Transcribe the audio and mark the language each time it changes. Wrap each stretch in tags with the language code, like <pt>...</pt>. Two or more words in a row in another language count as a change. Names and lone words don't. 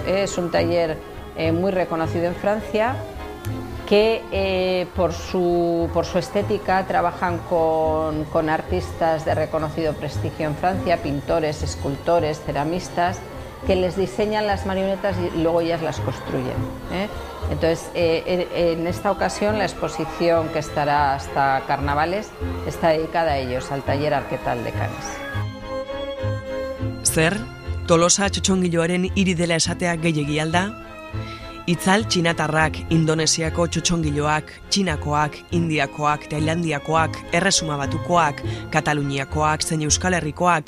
<es>Es un taller muy reconocido en Francia, que por su estética trabajan con artistas de reconocido prestigio en Francia, pintores, escultores, ceramistas, que les diseñan las marionetas y luego ellas las construyen. Entonces, en esta ocasión la exposición, que estará hasta carnavales, está dedicada a ellos, al taller Arquetal de Cannes.</es> <eu>Zer, Tolosa txotxongiloaren hiri dela esatea gehiegi alda? Itzal txinatarrak, Indonesiako txotxongiloak, Txinakoak, Indiakoak, Tailandiakoak, Erresuma Batukoak, Kataluniakoak, zein Euskal Herrikoak.</eu>